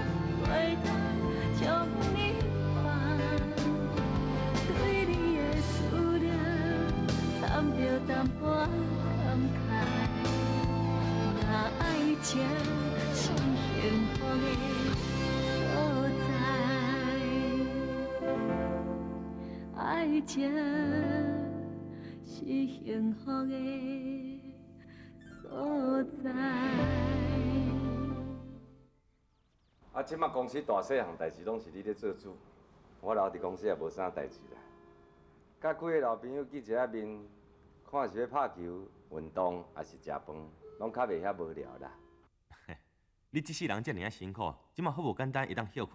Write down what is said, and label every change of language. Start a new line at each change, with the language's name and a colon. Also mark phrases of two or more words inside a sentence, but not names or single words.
Min Nan Chinese: 袂当将你放，对你的思念掺着淡薄感慨，若爱情是幸福的所在，爱情是幸福的所在。啊，即马公司大细项代志拢是你咧做主，我留伫公司也无啥代志啦。甲几个老朋友见一下面，看是要拍球、运动，还是食饭，拢较袂遐无聊啦。你这世人遮尔啊辛苦，即马好无简单会当休困。